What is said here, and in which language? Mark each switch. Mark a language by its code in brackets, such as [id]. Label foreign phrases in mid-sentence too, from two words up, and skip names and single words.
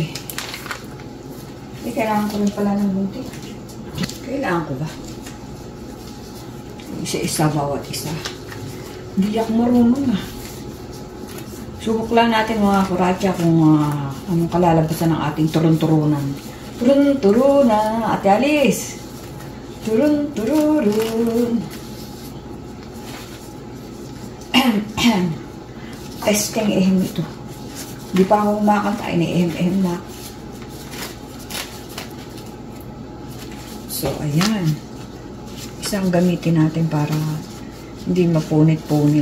[tl] Eh, kailangan ko rin pala ng gunting. Kailangan ko ba? Isa-isa, bawat isa. Hindi ako marunong ah. Subok lang natin mga kuratya kung anong kalalabasan ng ating turun-turunan. Turun-turunan, Ate Alice! Turun-turun! Testing ehem ito. Di pa ako kumakanta, ini-ehem-ehem na. So, ayan. Isang gamitin natin para hindi mapunit-punit.